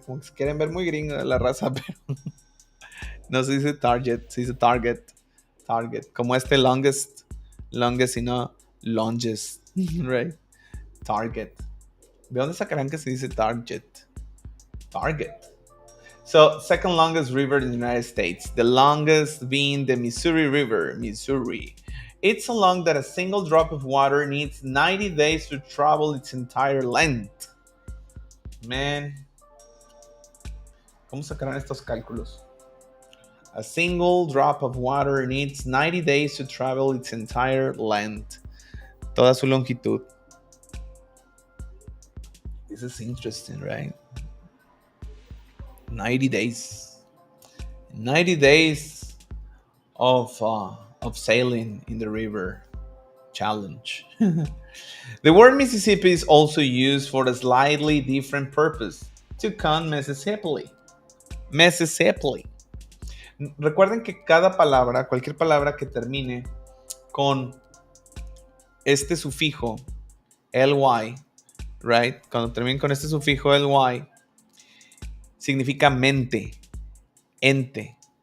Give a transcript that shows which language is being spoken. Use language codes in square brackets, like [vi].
[es] Como que se quieren ver muy gringa la raza, pero no se dice Target, se dice Target. Target. Como longest y no longest. [en] Right? [es] Target. ¿De dónde sacarán que se dice Target? Target. [en] So, second longest river in the United States. The longest being the Missouri River, Missouri. It's so long that a single drop of water needs 90 days to travel its entire length. Man. [es] ¿Cómo sacarán estos cálculos? [en] A single drop of water needs 90 days to travel its entire length. [es] Toda su longitud. [en] This is interesting, right? 90 days. 90 days of sailing in the river. Challenge. The word Mississippi is also used for a slightly different purpose. To count Mississippi. Mississippi. [es] Recuerden que cada palabra, cualquier palabra que termine con este sufijo ly, [en] right? [es] Cuando termine con este sufijo ly, significa mente, ente.